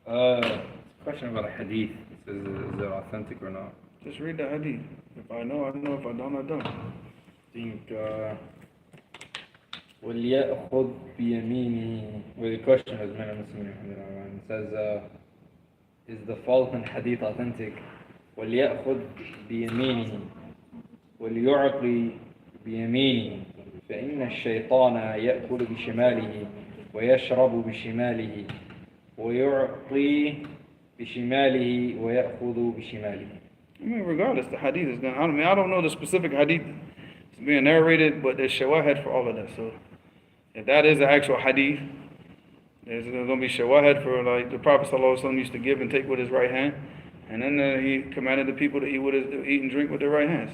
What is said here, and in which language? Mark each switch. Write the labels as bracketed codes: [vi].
[en] Question about a hadith. It says, is it authentic or not? just read the hadith. If I know, I know. If I don't, I don't. I think, [ar] وَلْيَأْخُذْ بِيَمِينِهِ. [en] Well, the question is, it says, is the following hadith authentic? [ar] وَلْيَأْخُذْ بِيَمِينِهِ وَلْيُعْطِي بِيَمِينِهِ فإن الشيطان يأكل بشماله ويشرب بشماله ويعطي بشماله ويأخذ بشماله. [en] I mean, regardless, the hadith is going. I don't know the specific hadith that's being narrated, but there's shawahid for all of that. So, if that is the actual hadith, there's going to be shawahid for like the Prophet ﷺ used to give and take with his right hand, and then he commanded the people to eat and drink with their right hand.